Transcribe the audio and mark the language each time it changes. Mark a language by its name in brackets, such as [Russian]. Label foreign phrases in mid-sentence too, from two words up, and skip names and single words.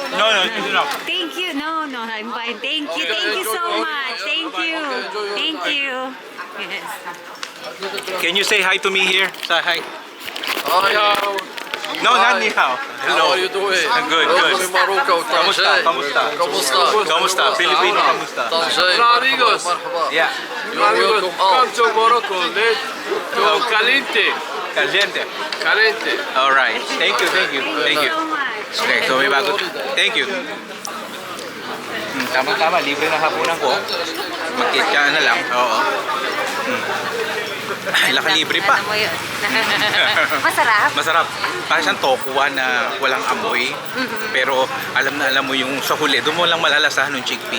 [English] No, no, it's enough. Thank you. No, no, I'm fine. Thank you. Thank you so much. Thank you. Thank you. Yes. Can you say hi to me here? Say hi. Hi. No, not ni hao. How are you doing? Good, Welcome good. in Morocco. Kamusta? Kamusta? Kamusta? Kamusta? Filipino, kamusta? طنجة. amigos. مرحبا. Yeah. You're welcome. Come to Morocco. Let's go caliente. Caliente. Caliente. All right. Thank you, thank you, thank you. so much. Okay, so [Filipino] may bago. [English] Thank you. [Filipino] Tama-tama, libre na hapunan ko. Mag-kitcha na lang. Oo. Laki libre pa. Ano mo yun? Masarap. Masarap. Parang siyang tokuwa na walang amoy. Pero alam mo yung sa huli, doon mo lang malalasahan ng chickpea.